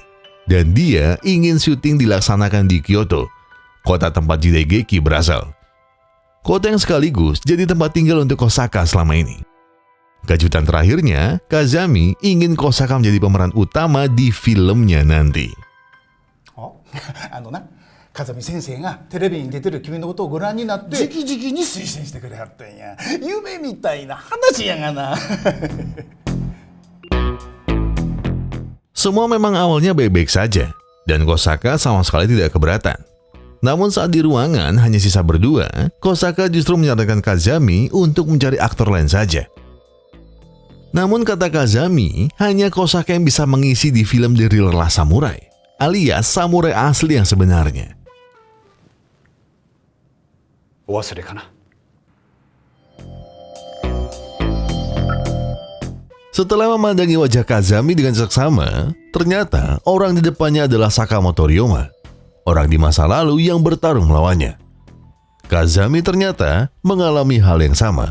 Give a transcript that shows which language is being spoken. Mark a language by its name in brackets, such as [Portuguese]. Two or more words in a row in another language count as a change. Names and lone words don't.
[Indonesian] Dan dia ingin syuting dilaksanakan di Kyoto, kota tempat Jidaigeki berasal. Kota yang sekaligus jadi tempat tinggal untuk Kosaka selama ini. Kejutan terakhirnya, Kazami ingin Kosaka menjadi pemeran utama di filmnya nanti. [Japanese] 風見先生がテレビに出てる君のことをご覧になって直々に推薦してくれはったんや。夢みたいな話やがな。 [Indonesian] Semua memang awalnya baik-baik saja, dan Kosaka sama sekali tidak keberatan. Namun saat di ruangan hanya sisa berdua, Kosaka justru menyarankan Kazami untuk mencari aktor lain saja. Namun kata Kazami, hanya Kosaka yang bisa mengisi di film The Real Last Samurai, alias samurai asli yang sebenarnya. [Japanese] お忘れかな。 [Indonesian] Setelah memandangi wajah Kazami dengan seksama, ternyata orang di depannya adalah Sakamoto Ryoma, orang di masa lalu yang bertarung melawannya. Kazami ternyata mengalami hal yang sama.